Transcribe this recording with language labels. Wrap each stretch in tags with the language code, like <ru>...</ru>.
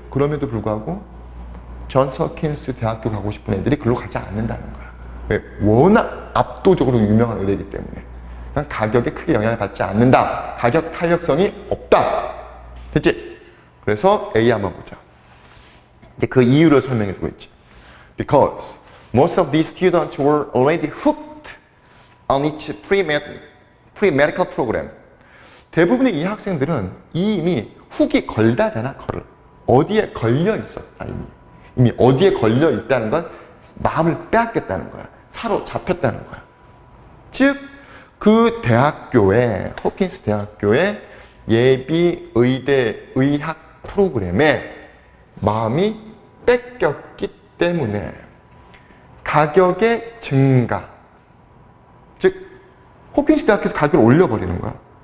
<ko>그럼에도 불구하고 존스 홉킨스 대학교 가고 싶은 애들이 글로 가지 않는다는 거야. 왜? 워낙 압도적으로 유명한 의대이기 때문에. 그냥 가격에 크게 영향을 받지 않는다. 가격 탄력성이 없다. 됐지? 그래서 A 한번 보자. 이제 그 이유를 설명해주고 있지.</ko> <en>Because most of these students were already hooked on each pre-medical program.</en> <ko>대부분의 이 학생들은 이미 훅이 걸다잖아, 어디에 걸려 있었다, 이미 어디에 걸려 있다는 건 마음을 빼앗겼다는 거야. 사로잡혔다는 거야. 즉, 그 대학교에, 홉킨스 대학교의 예비 의대 의학 프로그램에 마음이 뺏겼기 때문에 가격의 증가, 즉 홉킨스 대학교에서 가격을 올려버리는 거야.</ko>